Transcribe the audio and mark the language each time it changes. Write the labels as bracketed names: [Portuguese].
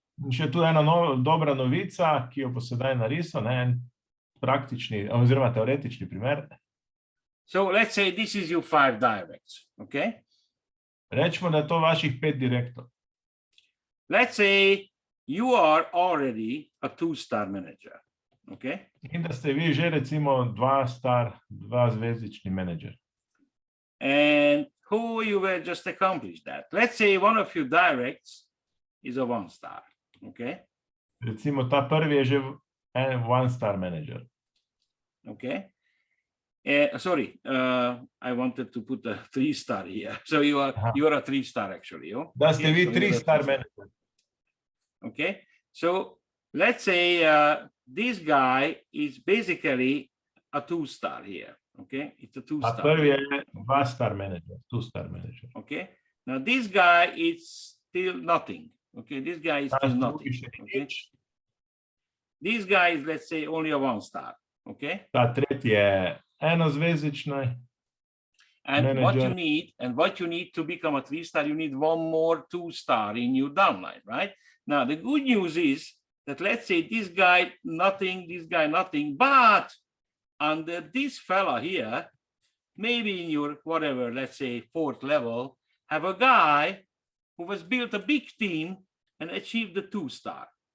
[Slovenian] Še tu ena dobra novica, ki jo bo sedaj narisal, en praktični oziroma teoretični primer. [English] So let's say this is your 5 directs, okay? [Slovenian] Rečemo, da je to vaših 5 direktov. [English] Let's say you are already a 2-star manager, okay? [Slovenian] In da ste vi že recimo 2-zvezdični menedžer. [English] And who you will just accomplish that? Let's say one of your directs is a 1-star, okay? [Slovenian] Recimo ta prvi je že en 1-star menedžer. [English] Okay. Sorry, I wanted to put a 3-star here. So you are a 3-star actually. [Slovenian] Da ste vi 3-star menedžer. [English] Okay. So let's say this guy is basically a 2-star here. Okay, it's a 2-star. [Slovenian] A prvi je 2-star menedžer, 2-star menedžer. [English] Okay. Now this guy is still nothing. Okay, this guy is still nothing. Okay. This guy is, let's say, only a 1-star. Okay. [Slovenian] Ta tretji je enozvezdični. [English] And what you need to become a 3-star, you need one more 2-star in your downline, right? Now the good news is that let's say this guy nothing, this guy nothing, but under this fella here, maybe in your whatever, let's say 4th level, have a guy who has built a big team and achieved the 2-star.